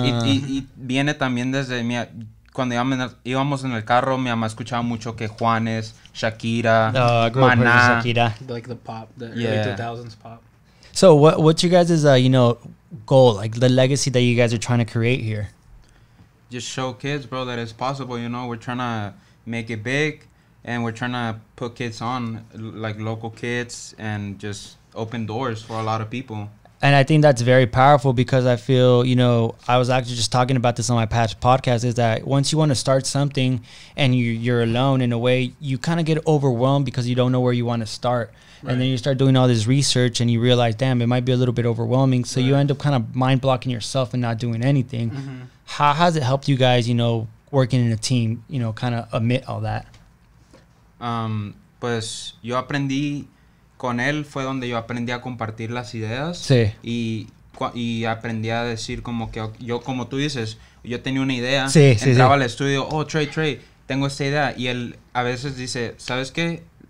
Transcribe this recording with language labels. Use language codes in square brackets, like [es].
[es] Y viene también desde cuando íbamos en el carro, mi mamá escuchaba mucho que Juanes, Shakira, Maná. Shakira. [en] Like the pop, the early 2000s pop. So what's your guys' you know, goal, like the legacy that you guys are trying to create here? Just show kids, bro, that it's possible, you know. We're trying to make it big, and we're trying to put kids on, like local kids, and just open doors for a lot of people. And I think that's very powerful, because I feel, you know, I was actually just talking about this on my past podcast, is that once you want to start something and you're alone, in a way, you kind of get overwhelmed because you don't know where you want to start. Right. And then you start doing all this research and you realize, damn, it might be a little bit overwhelming. So you end up kind of mind blocking yourself and not doing anything. How has it helped you guys, you know, working in a team, you know, kind of amid all that? [es] Pues yo aprendí con él, fue donde yo aprendí a compartir las ideas. Sí. Y aprendí a decir como que yo, como tú dices, yo tenía una idea, entraba al estudio, Trey, tengo esta idea, y él a veces dice, ¿sabes qué?